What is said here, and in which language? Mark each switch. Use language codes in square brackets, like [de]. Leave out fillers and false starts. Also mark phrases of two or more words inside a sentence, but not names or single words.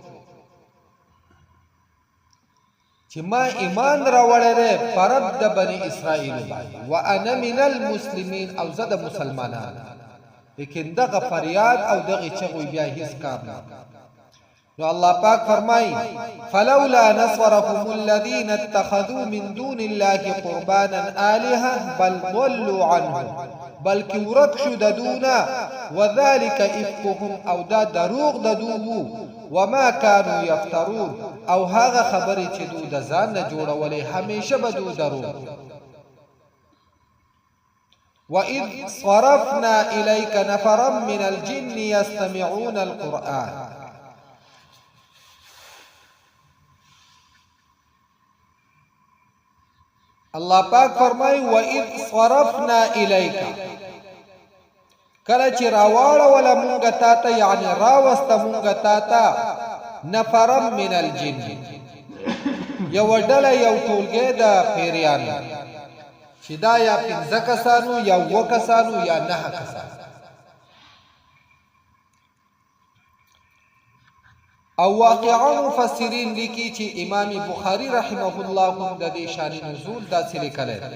[ps] چې ما ایمان راوړی دی په رب د بني اسرائیل باندې [ar] وانا من المسلمین [ps] او زه د مسلمانان لیکن دغه فریاد او دغه چغې بیا هیڅ کار نه نو الله پاک فرمای [ar] فلولا نصرهم الذين اتخذوا من دون الله قربانا الهه بل ضلوا عنهم [ps] بلکې ورک شو د دونا [ar] وذلك افكهم [ps] او دا دروغ د دوو [ar] وما كانوا يفترون [ps] او هغه خبرې چې دوی د ځان نه جوړولې همیشه به دوی دروغ [ar] وَإِذْ صَرَفْنَا إِلَيْكَ نَفَرًا مِنَ الْجِنِّ يَسْتَمِعُونَ الْقُرْآنَ [ps] الله پاک فرمای [ar] و اذ صرفنا الیک [ps] کله چې راواړه ولا مونږه تا ته یعنی راوست مونږه تا ته [ar] نفرم من الجن [ps] یو ډله یو ټولګه د پیریانو چې دا یا پنځه کسانو یا و کسانو یا نه کسانو او واقعا مفسرین لیکي چې امام بخاری رحمه الله هم د دې شان نزول داسې لیکلی